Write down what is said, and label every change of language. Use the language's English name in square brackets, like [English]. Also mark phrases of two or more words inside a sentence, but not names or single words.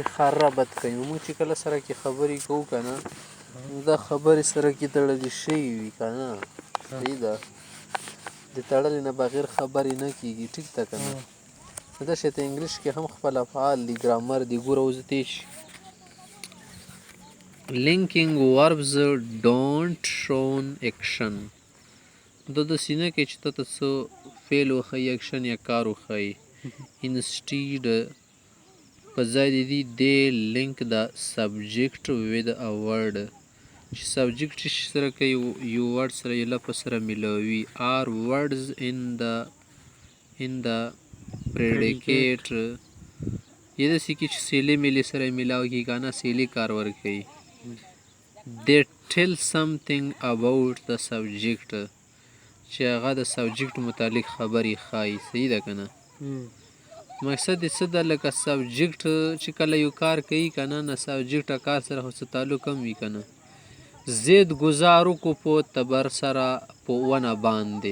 [Pashto] ښه ربط کوي. موږ چې کله سره کې خبرې کوو که نه دا خبرې سره کې تړلې شوي وي که نه؟ صحیح ده. د تړلې نه بغیر خبرې نه کېږي. ټیک ده که نه؟ دا شی ته انګلیش کې هم خپل افعال دي ګرامر دي. ګوره اوس دې شي [English] linking verbs don't shown action. [Pashto] دا داسې نه کوي چې ته ته څه فعل وښیي اکشن یا کار وښیي. instead په ځای د دې [English] they link the subject with a word [Pashto] چې سبجیکټ یې سره کوي یو ورډ سره یې لفظ سره میلاوي. [English] or words in the predicate [Pashto] یا داسې کې چې سیلې میلې سره یې میلاو کړي که نه سیلې کار ورکوي. [English] they tell something about the subject [Pashto] چې هغه د سبجیکټ متعلق خبرې ښایي. صحیح ده که نه؟ مقصد یې څه ده لکه سبجیکټ چې کله یو کار کوي که نه سبجیکټ کار سره خو څه تعلق هم وي که نه. زید گذار وکړو په تبر سره په ونه باندې.